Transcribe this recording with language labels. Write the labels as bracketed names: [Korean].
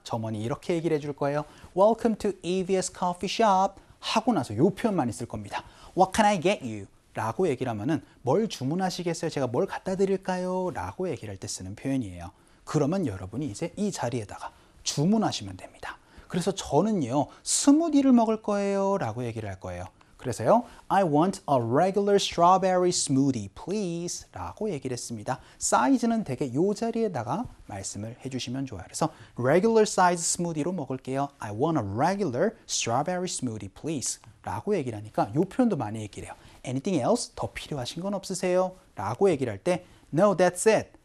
[Korean] 점원이 이렇게 얘기를 해줄 거예요. Welcome to EBS Coffee Shop 하고 나서 이 표현만 있을 겁니다. [English] What can I get you? [Korean] 라고 얘기를 하면은 뭘 주문하시겠어요? 제가 뭘 갖다 드릴까요? 라고 얘기를 할 때 쓰는 표현이에요. 그러면 여러분이 이제 이 자리에다가 주문하시면 됩니다. 그래서 저는요, 스무디를 먹을 거예요 라고 얘기를 할 거예요. 그래서요, I want a regular strawberry smoothie, please 라고 얘기를 했습니다. 사이즈는 대개 이 자리에다가 말씀을 해주시면 좋아요. 그래서 regular size smoothie 로 먹을게요. I want a regular strawberry smoothie, please 라고 얘기를 하니까 이 표현도 많이 얘기를 해요. [English] Anything else? [Korean] 더 필요하신 건 없으세요? 라고 얘기를 할 때 No, that's it.